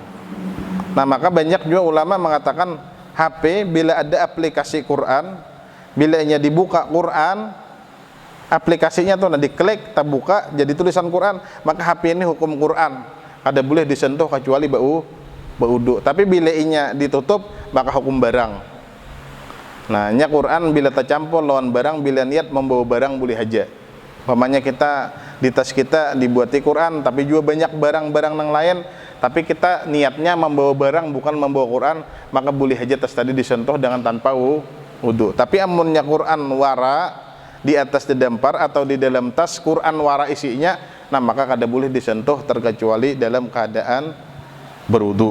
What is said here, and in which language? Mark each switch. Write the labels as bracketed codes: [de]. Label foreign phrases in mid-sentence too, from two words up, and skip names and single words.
[bjn] Nah, maka banyak juga ulama mengatakan HP bila ada aplikasi Quran, bila inya dibuka Quran, aplikasinya tuh diklik, terbuka jadi tulisan Quran, maka HP ini hukum Quran. Kada boleh disentuh kecuali baudu. Tapi bila inya ditutup maka hukum barang. Nah, nya Quran bila tercampur lawan barang, bila niat membawa barang boleh aja. [id] Umpamanya kita di tas kita dibuati Quran, tapi juga banyak barang-barang yang lain, tapi kita niatnya membawa barang bukan membawa Quran, maka boleh aja tas tadi disentuh dengan tanpa wudu. [bjn] Tapi amunnya Quran wara di atas dedempar atau di dalam tas Quran wara isinya, nah maka kada boleh disentuh terkecuali dalam keadaan berwudu.